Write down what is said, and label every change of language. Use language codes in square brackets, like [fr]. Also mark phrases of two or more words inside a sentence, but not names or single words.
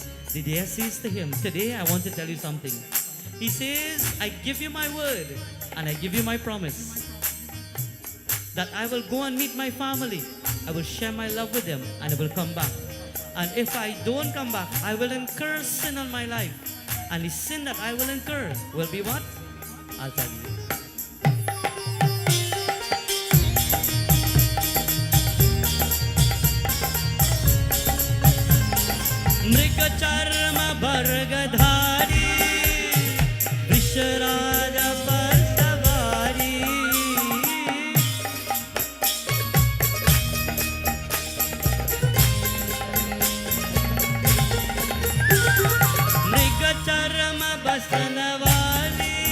[en] The deer says to him, "Today I want to tell you something." He says, "I give you my word and I give you my promise that I will go and meet my family. I will share my love with them and I will come back. And if I don't come back, I will incur sin on my life. And the sin that I will incur will be what? I'll tell you." [hi] मृग चर्म भर्गधारी विषराज पर सवारी मृग चर्म बसन वाली